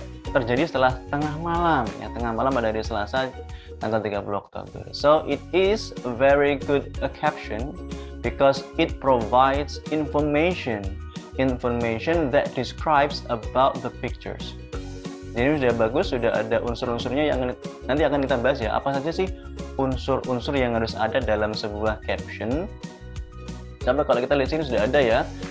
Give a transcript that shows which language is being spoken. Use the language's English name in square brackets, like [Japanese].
[Indonesian] Terjadi setelah tengah malam ya, tengah malam pada hari Selasa tanggal 30 Oktober. [English] So it is a very good caption because it provides information information that describes about the pictures. [Indonesian] Jadi sudah bagus, sudah ada unsur-unsurnya yang nanti akan kita bahas ya. Apa saja sih unsur-unsur yang harus ada dalam sebuah caption? Coba kalau kita lihat sini sudah ada ya.